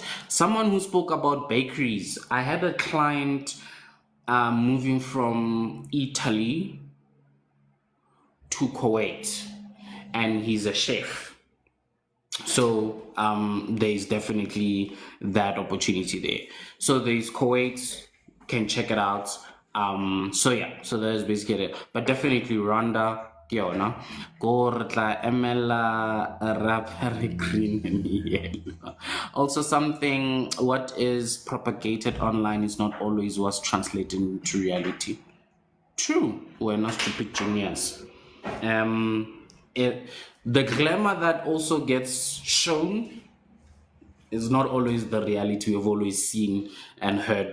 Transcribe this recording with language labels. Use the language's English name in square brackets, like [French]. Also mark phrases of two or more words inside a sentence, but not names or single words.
[English] Someone who spoke about bakeries. I had a client moving from Italy to Kuwait, and he's a chef. So there's definitely that opportunity there. So there's Kuwait, can check it out. So yeah, so that's basically it. But definitely Rwanda, [Tswana] ke yona. Go re tla emela rapper [English] green and yellow. Also something what is propagated online is not always what's translated into reality. True, we're not stupid genius. It, the glamour that also gets shown is not always the reality we've always seen and heard.